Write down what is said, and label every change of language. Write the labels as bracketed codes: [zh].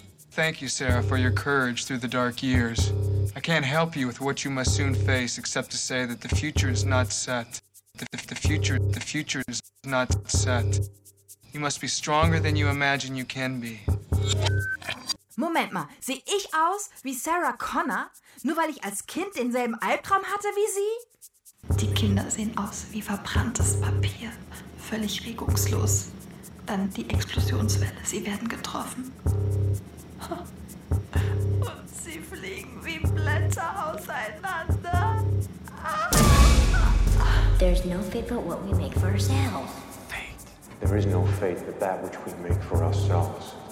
[en] Thank you, Sarah, for your courage through the dark years. I can't help you with what you must soon face, except to say that the future is not set. The future is not set. You must be stronger than you imagine you can be. [de] Moment mal, sehe ich aus wie Sarah Connor, nur weil ich als Kind denselben Albtraum hatte wie sie? Die Kinder sehen aus wie verbranntes Papier, völlig regungslos. Dann die Explosionswelle, sie werden getroffen. Und sie fliegen wie Blätter auseinander. [en] There's no fate but what we make for ourselves. Fate. There is no fate but that which we make for ourselves.